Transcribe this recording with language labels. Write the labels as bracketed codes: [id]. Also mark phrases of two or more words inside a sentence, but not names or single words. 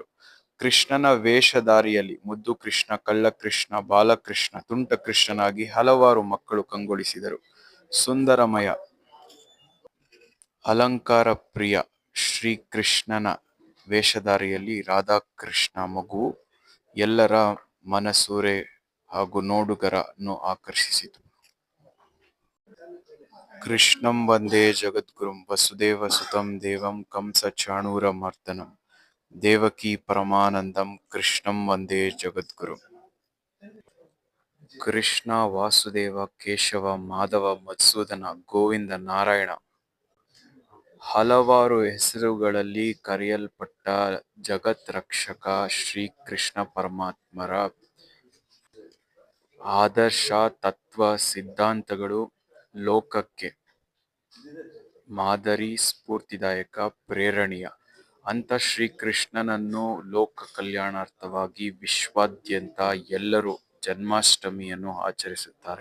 [kn] ಕೃಷ್ಣನ ವೇಷಧಾರಿಯಲ್ಲಿ ಮುದ್ದು ಕೃಷ್ಣ, ಕಳ್ಳ ಕೃಷ್ಣ, ಬಾಲಕೃಷ್ಣ, ತುಂಟ ಕೃಷ್ಣನಾಗಿ ಹಲವಾರು ಮಕ್ಕಳು ಕಂಗೊಳಿಸಿದರು. ಸುಂದರಮಯ ಅಲಂಕಾರ ಪ್ರಿಯ ಶ್ರೀಕೃಷ್ಣನ ವೇಷಧಾರಿಯಲ್ಲಿ ರಾಧಾಕೃಷ್ಣ ಮಗುವು ಎಲ್ಲರ ಮನಸೂರೆ ಹಾಗೂ ನೋಡುಗರನ್ನು ಆಕರ್ಷಿಸಿತು. [sa] ಕೃಷ್ಣಂ ವಂದೇ ಜಗದ್ಗುರುಂ ವಸುದೇವ ಸುತಂ ದೇವಂ ಕಂಸ ಚಾಣೂರ ಮರ್ದನಂ ದೇವಕಿ ಪರಮಾನಂದಂ ಕೃಷ್ಣಂ ವಂದೇ ಜಗದ್ಗುರುಂ. [kn] ಕೃಷ್ಣ, ವಾಸುದೇವ, ಕೇಶವ, ಮಾಧವ, ಮಧುಸೂದನ, ಗೋವಿಂದ, ನಾರಾಯಣ ಹಲವಾರು ಹೆಸರುಗಳಲ್ಲಿ ಕರೆಯಲ್ಪಟ್ಟ ಜಗತ್ ರಕ್ಷಕ ಶ್ರೀಕೃಷ್ಣ ಪರಮಾತ್ಮರ ಆದರ್ಶ ತತ್ವ ಸಿದ್ಧಾಂತಗಳು ಲೋಕಕ್ಕೆ ಮಾದರಿ, ಸ್ಫೂರ್ತಿದಾಯಕ, ಪ್ರೇರಣೀಯ ಅಂತ ಶ್ರೀಕೃಷ್ಣನನ್ನು ಲೋಕ ಕಲ್ಯಾಣಾರ್ಥವಾಗಿ ವಿಶ್ವಾದ್ಯಂತ ಎಲ್ಲರೂ ಜನ್ಮಾಷ್ಟಮಿಯನ್ನು ಆಚರಿಸುತ್ತಾರೆ.